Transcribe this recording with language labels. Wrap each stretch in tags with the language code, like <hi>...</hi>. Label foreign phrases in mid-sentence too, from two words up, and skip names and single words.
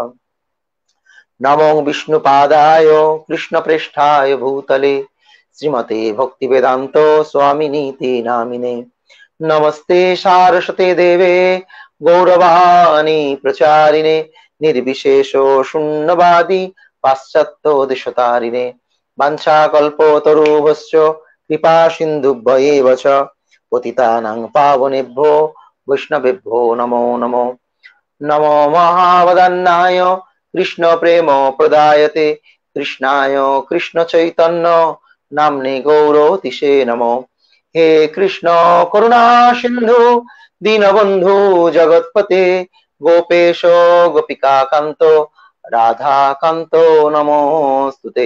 <sa>নমো বিষ্ণুপাদায় কৃষ্ণপ্রেষ্ঠায় ভূতলে শ্রীমতে ভক্তিবেদান্ত স্বামিনীতি নামিনে। নমস্তে সারস্বতে দেবে গৌরবাণী প্রচারিণে নির্বিশেষ শূন্যবাদী পাশ্চাত্য দেশতারিণে। বাঞ্ছাকল্পতরুভ্যশ্চ কৃপা সিন্ধুভ্যেব চ পতিতানাং পাবনেভ্যো বৈষ্ণবেভ্যো নমো নমো। নমো মহাবদান্নায় কৃষ্ণ প্রেম প্রদায়তে কৃষ্ণায় কৃষ্ণ চৈতন্য নাম্নে গৌরতিষে নমো। হে কৃষ্ণ করুণা সিন্ধু দীনবন্ধু জগৎপতে গোপেশ গোপিকা কান্ত রাধা কান্ত নমোস্তুতে।</sa>